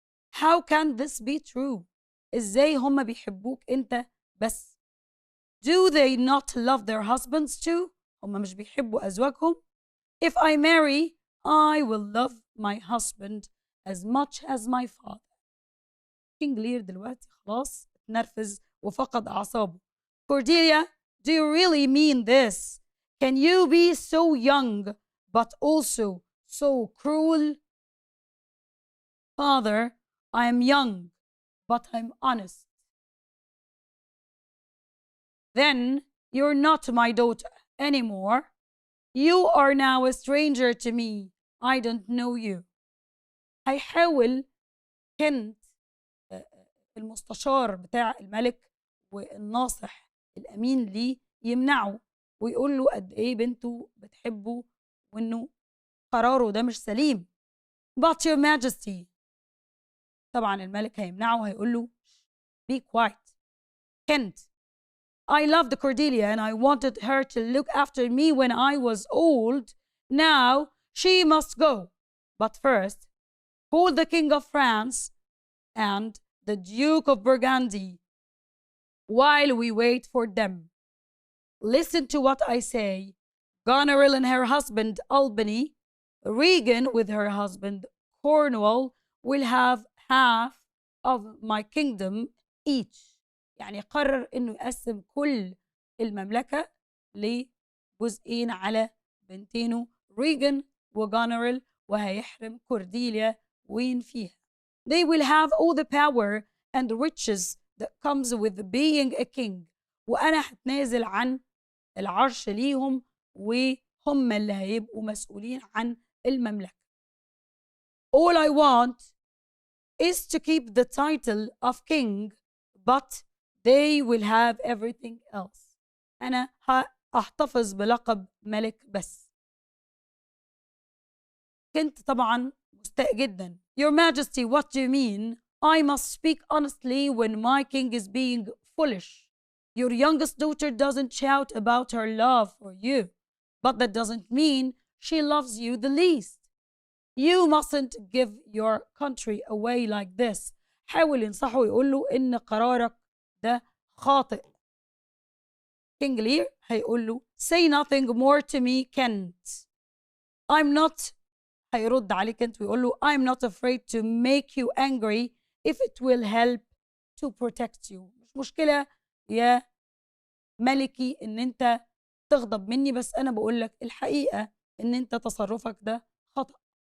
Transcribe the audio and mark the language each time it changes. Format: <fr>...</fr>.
<en>How can this be true?</en> <ar>إزاي هم بيحبوك أنت بس؟</ar> <en>Do they not love their husbands too?</en> <ar>هم مش بيحبوا أزواجهم؟</ar> <en>If I marry, I will love my husband as much as my father.</en> <ar>كينج لير دلوقتي خلاص اتنرفز وفقد أعصابه.</ar> <en>Cordelia, do you really mean this? Can you be so young but also so cruel? Father, I am young, but I'm honest. Then you're not my daughter anymore. You are now a stranger to me. I don't know you.</en> <ar>هيحاول كنت المستشار بتاع الملك والناصح الأمين ليه يمنعه ويقول له قد إيه بنته بتحبه وإنه قراره ده مش سليم.</ar> <en>But your majesty.</en> <ar>طبعا الملك هيمنعه وهيقول له</ar> <en>be quiet. Kent, I loved Cordelia and I wanted her to look after me when I was old. Now she must go. But first, call the King of France and the Duke of Burgundy while we wait for them. Listen to what I say. Goneril and her husband Albany, Regan with her husband Cornwall will have half of my kingdom each.</en> <ar>يعني قرر إنه يقسم كل المملكة لجزئين على بنتينه ريغن وجونريل وهيحرم كورديليا وين فيها.</ar> <en>They will have all the power and riches that comes with being a king.</en> <ar>وأنا هتنازل عن العرش ليهم وهم اللي هيبقوا مسؤولين عن المملكة.</ar> <en>All I want is to keep the title of king, but they will have everything else.</en> <ar>أنا هحتفظ بلقب ملك بس. كنت طبعا مستاء جدا.</ar> <en>Your Majesty, what do you mean? I must speak honestly when my king is being foolish. Your youngest daughter doesn't shout about her love for you, but that doesn't mean she loves you the least. You mustn't give your country away like this.</en> <ar>حاول ينصحه ويقول له إن قرارك ده خاطئ. كينج لير هيقول له</ar> <en>say nothing more to me, Kent. I'm not</en> <ar>هيرد عليه كنت ويقول له</ar> <en>I'm not afraid to make you angry if it will help to protect you.</en> <ar>مش مشكلة يا ملكي إن أنت تغضب مني بس أنا بقول لك الحقيقة إن أنت تصرفك ده خطأ.</ar>